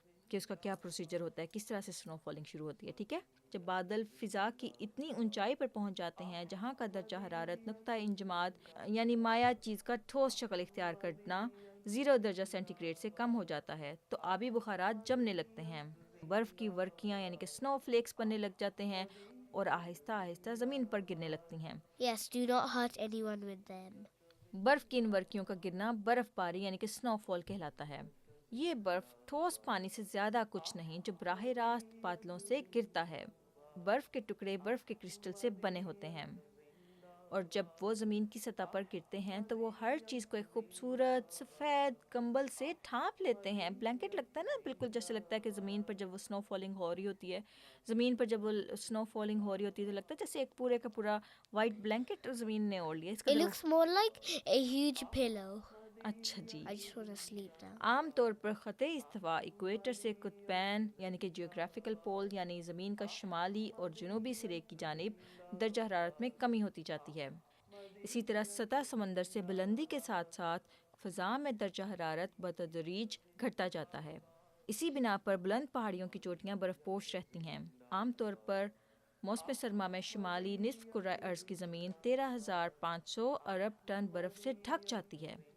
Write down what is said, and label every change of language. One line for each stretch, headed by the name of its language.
Urdu: کہ اس کا کیا پروسیجر ہوتا ہے، کس طرح سے سنو فالنگ شروع ہوتی ہے، ٹھیک ہے۔ جب بادل فضا کی اتنی اونچائی پر پہنچ جاتے ہیں جہاں کا درجہ حرارت نقطہ انجماد یعنی مائع چیز کا ٹھوس شکل اختیار کرنا 0 درجہ سینٹی گریڈ سے کم ہو جاتا ہے تو آبی بخارات جمنے لگتے ہیں، برف کی ورقیاں یعنی کہ سنو فلیکس بننے لگ جاتے ہیں اور آہستہ آہستہ زمین پر گرنے لگتی ہیں۔
English: Yes, do not hurt anyone with them.
Urdu: برف کی ان ورقیوں کا گرنا برف باری یعنی کہ سنو فال کہلاتا ہے۔ یہ برف ٹھوس پانی سے زیادہ کچھ نہیں جو براہ راست بادلوں سے گرتا ہے۔ برف کے ٹکڑے برف کے کرسٹل سے بنے ہوتے ہیں اور جب وہ زمین کی سطح پر گرتے ہیں تو وہ ہر چیز کو ایک خوبصورت سفید کمبل سے ڈھانپ لیتے ہیں۔ بلینکٹ لگتا ہے نا، بالکل جیسے لگتا ہے کہ زمین پر جب وہ سنو فالنگ ہو رہی ہوتی ہے، زمین پر جب وہ سنو فالنگ ہو رہی ہوتی ہے تو لگتا ہے جیسے ایک پورے کا پورا وائٹ بلینکٹ زمین نے اوڑھ لیا۔ اس کا
English: It looks more like a huge pillow.
Urdu: اچھا جی۔
English: I just want to sleep now.
Urdu: عام طور پر خط استوا ایکویٹر سے قطبین یعنی کہ جیوگرافیکل پول یعنی زمین کا شمالی اور جنوبی سرے کی جانب درجہ حرارت میں کمی ہوتی جاتی ہے۔ اسی طرح سطح سمندر سے بلندی کے ساتھ ساتھ فضا میں درجہ حرارت بتدریج گھٹتا جاتا ہے۔ اسی بنا پر بلند پہاڑیوں کی چوٹیاں برف پوش رہتی ہیں۔ عام طور پر موسم سرما میں شمالی نصف کرۂ ارض کی زمین 13,500 ارب ٹن برف سے ڈھک جاتی ہے۔